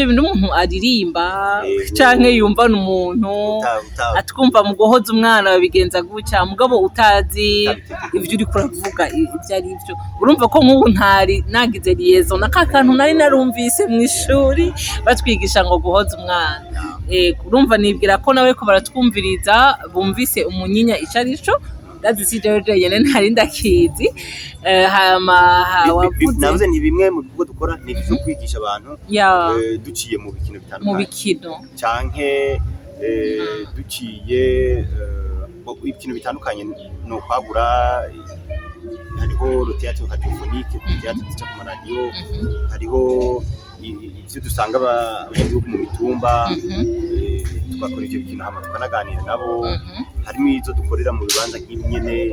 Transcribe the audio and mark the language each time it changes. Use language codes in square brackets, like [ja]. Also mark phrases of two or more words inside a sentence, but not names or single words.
[rn] bintu umuntu aririmba canke yumva n'umuntu atwumva mu guhoza umwana babigenza gutya mugabo utazi ivyo uri kuravuga ivyo ari byo urumva ko nk'ubu ntari nagize liaison naka kantu nari narumvise mu ishuri batwigisha ngo guhoza umwana urumva nibwira ko nawe ko baratwumviriza bumvise umunyinya icarico [en] That's the situation [rn] yene ntari ndakizi navuze ni bimwe mu bigo dukora ni byo kwigisha abantu duciye mu bikino bitandukanye mu bikino canke duciye ibikino bitandukanye no kwagura hariho [fr] le théâtre radiophonique [rn] théâtre cyo ku radio hariho ivyo dusanga abanyagihugu mu mitumba twakora ivyo bintu hama tukanaganira nabo harimo izo dukorera mu bibanza nk'inyene